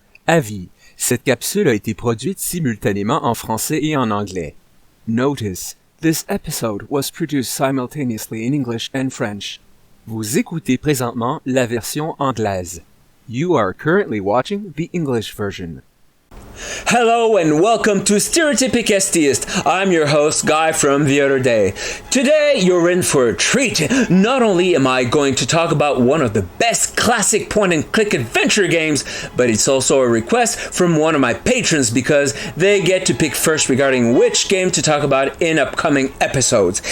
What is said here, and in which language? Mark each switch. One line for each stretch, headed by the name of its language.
French: Avis, cette capsule a été produite simultanément en français et en anglais.
English: Notice, this episode was produced simultaneously in English and French.
French: Vous écoutez présentement la version anglaise.
English: You are currently watching the English version. Hello and welcome to STereotypic STeist. I'm your host, Guy from the other day. Today, you're in for a treat. Not only am I going to talk about one of the best classic point-and-click adventure games, but it's also a request from one of my patrons because they get to pick first regarding which game to talk about in upcoming episodes.